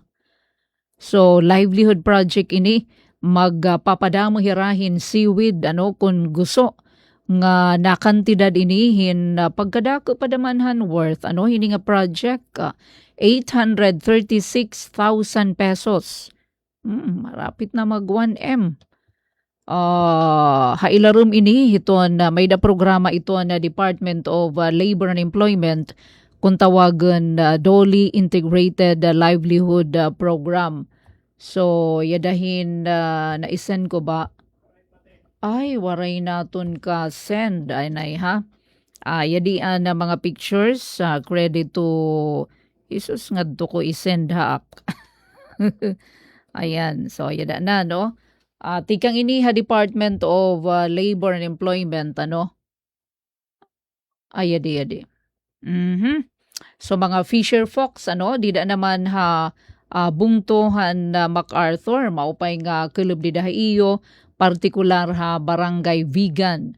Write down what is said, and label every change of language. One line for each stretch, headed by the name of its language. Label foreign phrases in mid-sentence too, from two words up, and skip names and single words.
Waray: So
English: livelihood project
Waray: ini magpapadamo hirahin seaweed ano kun gusto nga nakantidad inihin pagkadako padamanhan worth ano hini nga project 836,000 pesos. Marapit na mag 1M. Hailarum ini hiton may da programa ito na Department of Labor and Employment kung tawagan Dolly Integrated Livelihood Program. So yadahin na-send ko ba? Ay waray naton ka send ay nay ha. Yadian na mga pictures
English: credit to
Waray: Isus ngadto ko i-send ha. Ayan so yada na no. Tikang ini ha Department of Labor and Employment ano. Ayadi. So mga
English: fisher folks
Waray: ano dida naman ha bungtohan MacArthur maupay nga kulub dida iyo partikular ha barangay vegan.